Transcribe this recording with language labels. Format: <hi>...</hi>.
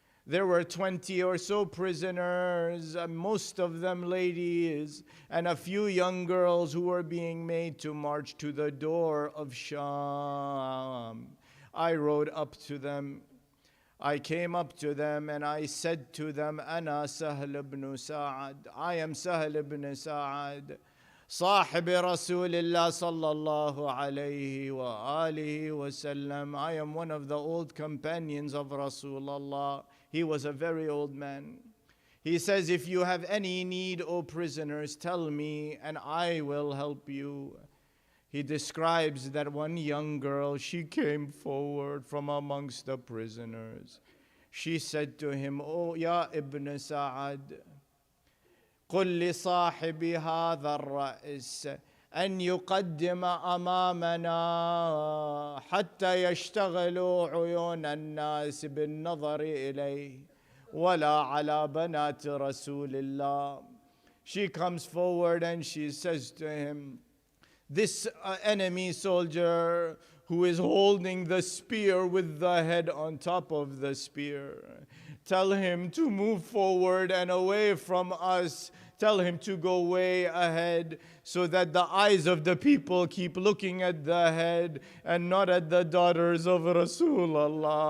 <en>There were 20 or so prisoners, most of them ladies, and a few young girls who were being made to march to the door of Sham. I rode up to them. I came up to them and I said to them, Ana Sahl ibn Sa'ad. I am Sahl ibn Sa'ad,</en> <ar>صاحب رسول الله صلى الله عليه وآله وسلم.</ar> <en>I am one of the old companions of Rasulullah. He was a very old man. He says, if you have any need, O prisoners, tell me and I will help you. He describes that one young girl, she came forward from amongst the prisoners. She said to him, Oh,</en> <ar>Ya Ibn Sa'ad, قل لصاحب هذا الرأس أن يقدم أمامنا حتى يشتغلوا عيون الناس بالنظر إليه ولا على بنات رسول الله.</ar> <en>She comes forward and she says to him, this enemy soldier who is holding the spear with the head on top of the spear, tell him to move forward and away from us. Tell him to go way ahead so that the eyes of the people keep looking at the head and not at the daughters of Rasulullah.</en>